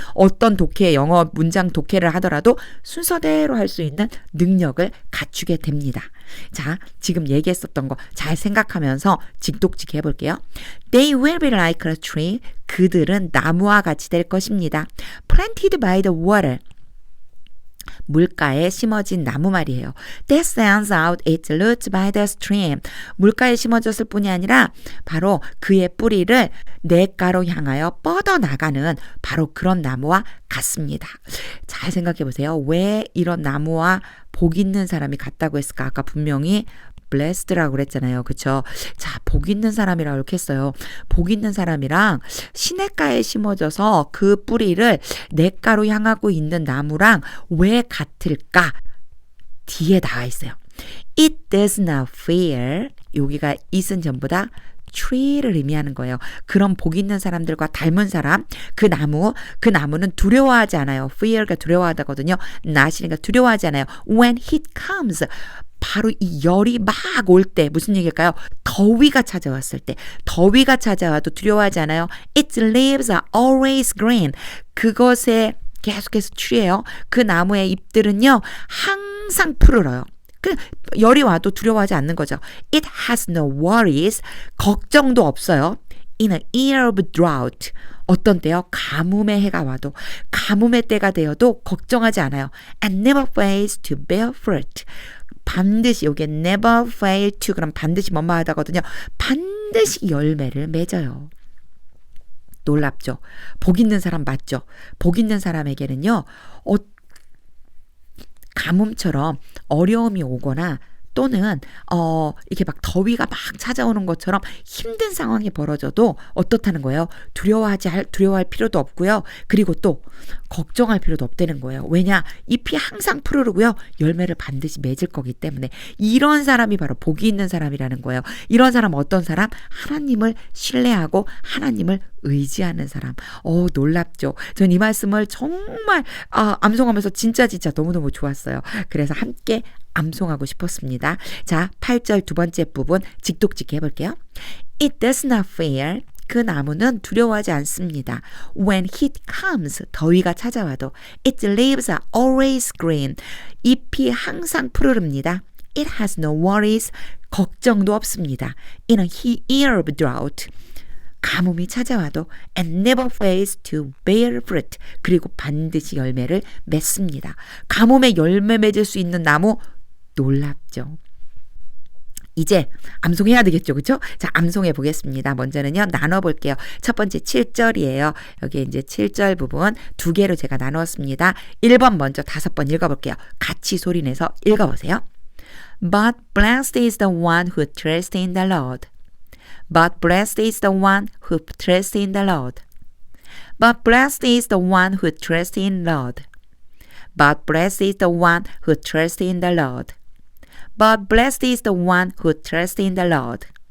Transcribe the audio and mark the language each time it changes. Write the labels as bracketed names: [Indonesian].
[Korean] 어떤 독해, 영어 문장 독해를 하더라도 순서대로 할 수 있는 능력을 갖추게 됩니다. 자, 지금 얘기했었던 거 잘 생각하면서 직독직해 해볼게요. [English] They will be like a tree. [Korean] 그들은 나무와 같이 될 것입니다. [English] Planted by the water. [Korean] 물가에 심어진 나무 말이에요. [English] That stands out its roots by the stream. [Korean] 물가에 심어졌을 뿐이 아니라 바로 그의 뿌리를 냇가로 향하여 뻗어나가는 바로 그런 나무와 같습니다. 잘 생각해 보세요. 왜 이런 나무와 복 있는 사람이 같다고 했을까? 아까 분명히 blessed라고 그랬잖아요. 그쵸? 자, 복 있는 사람이라고 이렇게 했어요. 복 있는 사람이랑 시냇가에 심어져서 그 뿌리를 냇가로 향하고 있는 나무랑 왜 같을까? 뒤에 나와 있어요. [English] It does not fear. [Korean] 여기가 it은 전부 다 tree를 의미하는 거예요. 그런 복 있는 사람들과 닮은 사람, 그 나무는 두려워하지 않아요. fear가 두려워하다거든요. not이니까 두려워하지 않아요. [English] When heat comes. [Korean] 바로 이 열이 막 올 때 무슨 얘기일까요? 더위가 찾아왔을 때 더위가 찾아와도 두려워하지 않아요. [English] Its leaves are always green. [Korean] 그것에 계속해서 추리해요. 그 나무의 잎들은요 항상 푸르러요. 열이 와도 두려워하지 않는 거죠. [English] It has no worries. [Korean] 걱정도 없어요. [English] In a year of drought. [Korean] 어떤 때요? 가뭄의 해가 와도 가뭄의 때가 되어도 걱정하지 않아요. [English] And never fails to bear fruit. [Korean] 반드시 여기에 [English] never fail to [Korean] 그럼 반드시 뭐뭐 하다거든요. 반드시 열매를 맺어요. 놀랍죠? 복 있는 사람 맞죠? 복 있는 사람에게는요. 가뭄처럼 어려움이 오거나 또는 이렇게 막 더위가 막 찾아오는 것처럼 힘든 상황이 벌어져도 어떻다는 거예요? 두려워할 필요도 없고요. 그리고 또 걱정할 필요도 없다는 거예요. 왜냐? 잎이 항상 푸르르고요. 열매를 반드시 맺을 거기 때문에 이런 사람이 바로 복이 있는 사람이라는 거예요. 이런 사람 어떤 사람? 하나님을 신뢰하고 하나님을 의지하는 사람. 놀랍죠? 전 이 말씀을 정말 암송하면서 진짜 너무너무 좋았어요. 그래서 함께 암송하고 싶었습니다. 자, 8절 두 번째 부분 직독직 해볼게요. [English] It does not fear. [Korean] 그 나무는 두려워하지 않습니다. [English] When heat comes, [Korean] 더위가 찾아와도 [English] its leaves are always green. [Korean] 잎이 항상 푸르릅니다. [English] It has no worries. [Korean] 걱정도 없습니다. [English] In a year of drought. [Korean] 가뭄이 찾아와도 [English] and never fails to bear fruit. [Korean] 그리고 반드시 열매를 맺습니다. 가뭄에 열매 맺을 수 있는 나무 놀랍죠. 이제 암송해야 되겠죠. 그렇죠? 자, 암송해 보겠습니다. 먼저는요. 나눠 볼게요. 첫 번째 7절이에요. 여기 이제 7절 부분 두 개로 제가 나누었습니다. 1번 먼저 5번 읽어 볼게요. 같이 소리내서 읽어 보세요. [English] But blessed is the one who trusts in the Lord. But blessed is the one who trusts in the Lord. But blessed is the one who trusts in the Lord. But blessed is the one who trusts in the Lord. But blessed is the one who trusts in the Lord.